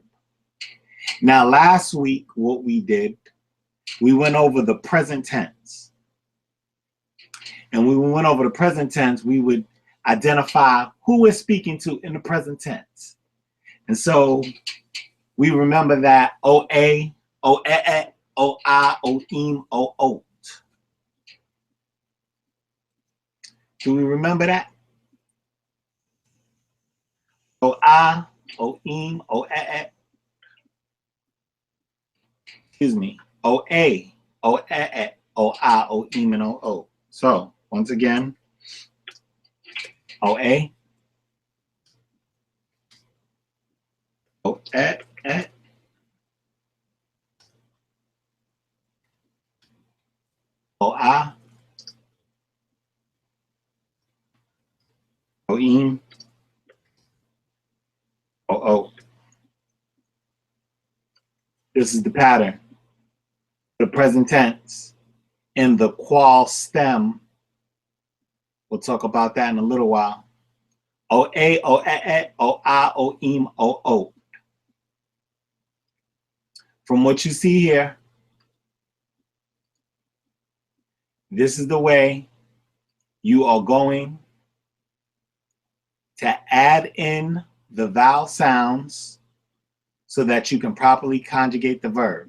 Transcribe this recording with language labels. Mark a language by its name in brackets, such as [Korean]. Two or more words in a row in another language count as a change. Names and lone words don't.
[English] Now, last week, what we did, we went over the present tense. And when we went over the present tense, we would identify who we're speaking to in the present tense. And so we remember that O-A, O-E-E, O-I, O-Im, O-Ot. Do we remember that? O-I, O-Im, O-E-E. Excuse me. O-A, O-E-E, O-I, O-Im, and O-Ot. So, once again, O-A, O-E-E, O-I, O-Im, O-Ot. This is the pattern. The present tense in the qual stem. We'll talk about that in a little while. O-A, O-E-E, O-I, O-Im, O-Ot. From what you see here, this is the way you are going to add in the vowel sounds so that you can properly conjugate the verb.